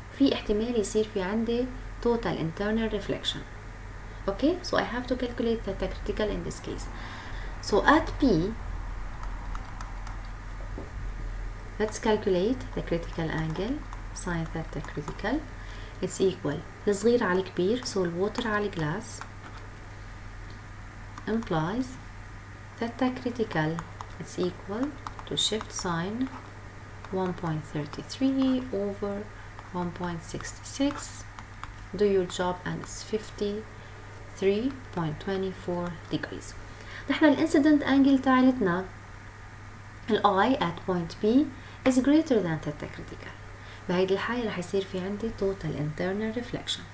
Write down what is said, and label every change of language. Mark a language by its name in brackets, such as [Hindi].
[Arabic] في احتمال يصير في عندي total internal reflection. [English] Okay, so I have to calculate the critical in this case. So at P, let's calculate the critical angle, sin theta critical. It's equal [Arabic] الصغير على الكبير, [English] so الwater على glass implies theta critical it's equal to shift sine 1.33 over 1.66. Do your job and it's 53.24 degrees. [Arabic] نحن الانسيدنت انجل تاعتنا I at point B is greater than theta critical. بهيدي الحالة رح يصير في عندي total internal reflection.